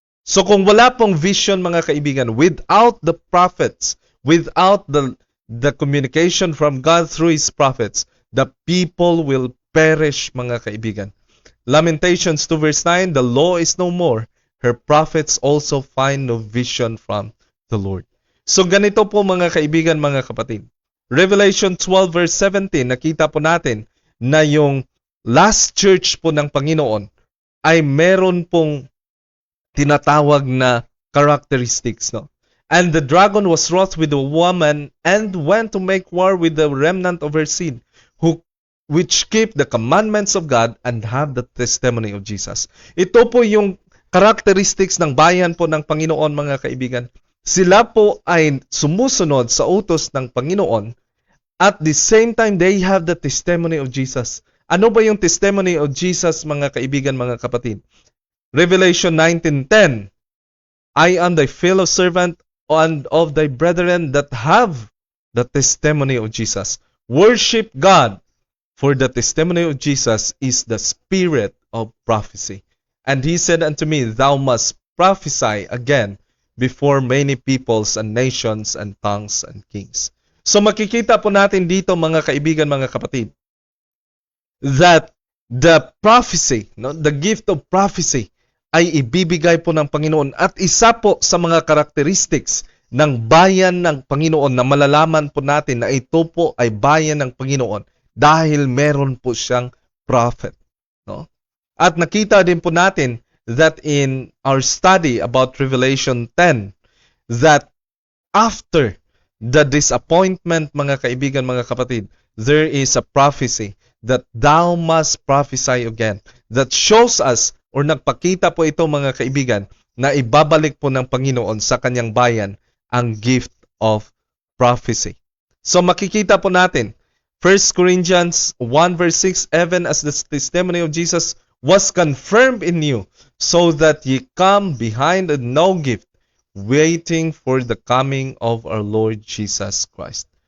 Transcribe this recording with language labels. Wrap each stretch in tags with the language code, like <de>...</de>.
<tl>So kung wala pong vision mga kaibigan,</tl> <en>without the prophets, without the communication from God through His prophets, the people will perish mga kaibigan. Lamentations 2 verse 9, the law is no more, her prophets also find no vision from the Lord.</en> <tl>So ganito po mga kaibigan, mga kapatid. Revelation 12 verse 17, nakita po natin na yung last church po ng Panginoon ay meron pong tinatawag na characteristics, no?</tl> <en>And the dragon was wroth with the woman and went to make war with the remnant of her seed, which keep the commandments of God and have the testimony of Jesus.</en> <tl>Ito po yung characteristics ng bayan po ng Panginoon, mga kaibigan. Sila po ay sumusunod sa utos ng Panginoon.</tl> <en>At the same time, they have the testimony of Jesus.</en> <tl>Ano ba yung testimony of Jesus, mga kaibigan, mga kapatid?</tl> <en>Revelation 19:10, I am thy fellow servant and of thy brethren that have the testimony of Jesus. Worship God, for the testimony of Jesus is the spirit of prophecy. And he said unto me, thou must prophesy again before many peoples and nations and tongues and kings.</en> <tl>So makikita po natin dito, mga kaibigan, mga kapatid,</tl> <en>that the prophecy, the gift of prophecy,</en> <tl>ay ibibigay po ng Panginoon. At isa po sa mga characteristics ng bayan ng Panginoon na malalaman po natin na ito po ay bayan ng Panginoon dahil meron po siyang prophet. No? At nakita din po natin</tl> <en>that in our study about Revelation 10, that after the disappointment,</en> <tl>mga kaibigan, mga kapatid,</tl> <en>there is a prophecy that thou must prophesy again. That shows us,</en> <tl>or nagpakita po ito, mga kaibigan, na ibabalik po ng Panginoon sa kanyang bayan ang gift of prophecy. So makikita po natin,</tl> <en>1 Corinthians 1 verse 6, even as the testimony of Jesus was confirmed in you, so that ye come behind and no gift, waiting for the coming of our Lord Jesus Christ.</en>